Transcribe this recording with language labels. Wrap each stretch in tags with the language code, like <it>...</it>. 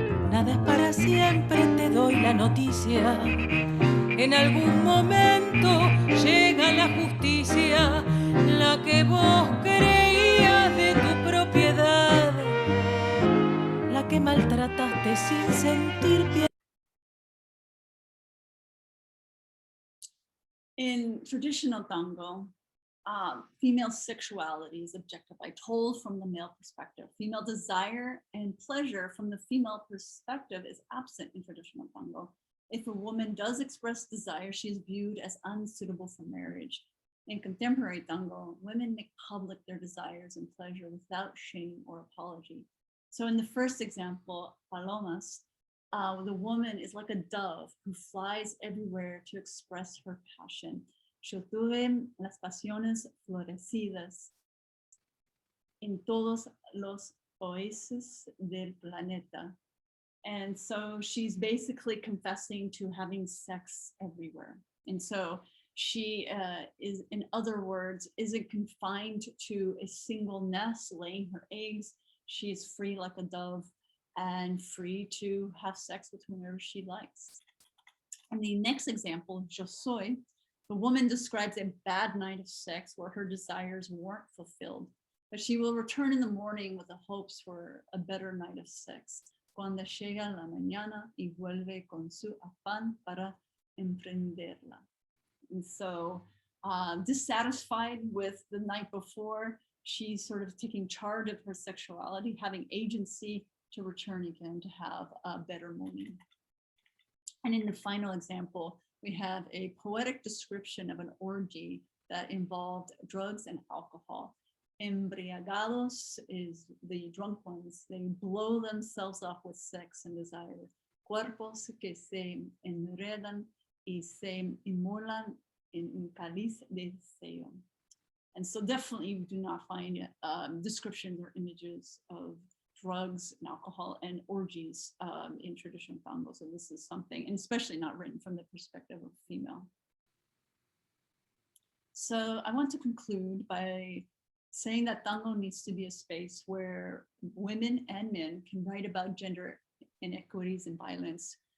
<es>Nada es para siempre, te doy la noticia. En algún momento llega la justicia, la que vos creías de tu propiedad, la que maltrataste sin sentir piedad.</es> <en>In traditional tango, female sexuality is objectified, told from the male perspective. Female desire and pleasure from the female perspective is absent in traditional tango. If a woman does express desire, she is viewed as unsuitable for marriage. In contemporary tango, women make public their desires and pleasure without shame or apology. So in the first example, Palomas, the woman is like a dove who flies everywhere to express her passion.</en> <es>Yo tuve las pasiones florecidas en todos los países del planeta.</es> <en>And so she's basically confessing to having sex everywhere. And so she is, in other words, isn't confined to a single nest laying her eggs. She is free like a dove and free to have sex with whomever she likes. And the next example, Yo Soy, the woman describes a bad night of sex where her desires weren't fulfilled, but she will return in the morning with the hopes for a better night of sex.</en> <es>Cuando llega la mañana y vuelve con su afán para emprenderla.</es> <en>And so dissatisfied with the night before, she's sort of taking charge of her sexuality, having agency to return again to have a better morning. And in the final example, we have a poetic description of an orgy that involved drugs and alcohol. Embriagados is the drunk ones. They blow themselves up with sex and desire.</en> <es>Cuerpos que se enredan y se inmolan en un cáliz de deseo.</es> <en>And so definitely we do not find descriptions or images of drugs and alcohol and orgies in traditional tango. So this is something, and especially not written from the perspective of a female. So I want to conclude by saying that tango needs to be a space where women and men can write about gender inequities and violence.</en>